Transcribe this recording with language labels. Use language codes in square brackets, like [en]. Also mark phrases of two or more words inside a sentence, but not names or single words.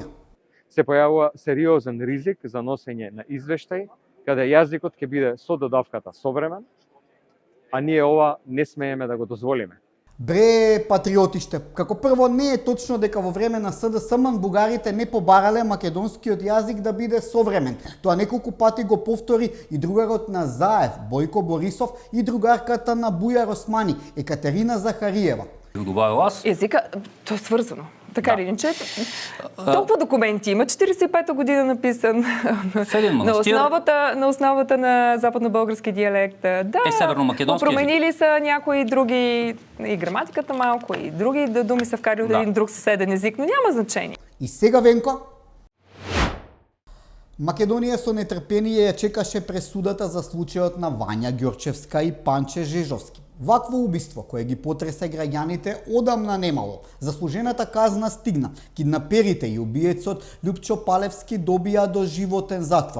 [mk] Се појавува сериозен ризик за носење на извештај, каде јазикот ќе биде со додавката современ, а ние ова не смееме да го дозволиме. Бре, патриотиште, како прво не е точно дека во време на СДСМ бугарите не побарале македонскиот јазик да биде современ. Тоа неколку пати го повтори и другарот на Заев, Бојко Борисов, и другарката на Бујар Османи, Екатерина Захариева. [bg] Езика, тоа е сврзано. Така или иначе, толкова документи има, 45-та година написан на основата на западно-български диалект. Да, променили са някои други, и граматиката малко, и други думи са вкарали от един друг съседен език, но няма значение. [mk] И сега, Венко? Македонија со нетрпение ја чекаше пресудата за случајот на Вања Ѓорчевска и Панче Жежовски. Вакво убиство кое ги потресе граѓаните одамна немало. Заслужената казна стигна. Киднаперите и убиецот Љупчо Палевски добија доживотен затвор.